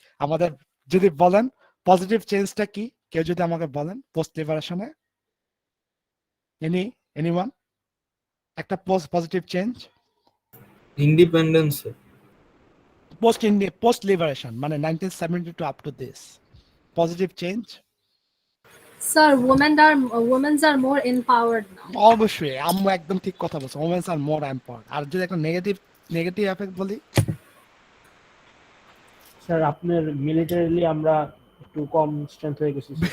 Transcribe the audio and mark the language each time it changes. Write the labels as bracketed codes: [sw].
[bn] আমাদের যদি বলেন পজিটিভ চেঞ্জটা কি, কেউ যদি আমাকে বলেন পোস্ট লিবারেশনে, এনিওয়ান একটা positive change? Independence, post liberation মানে 1972 up to this positive change. [en] Sir women are more empowered now. [bn] অবশ্যই আম্মু একদম ঠিক কথা বলছে, [en] Women's are more empowered. [bn] আর যদি একটা নেগেটিভ এফেক্ট বলি, স্যার আপনার মিলিটারিলি আমরা একটু কম স্ট্রেংথ হয়ে গেছি।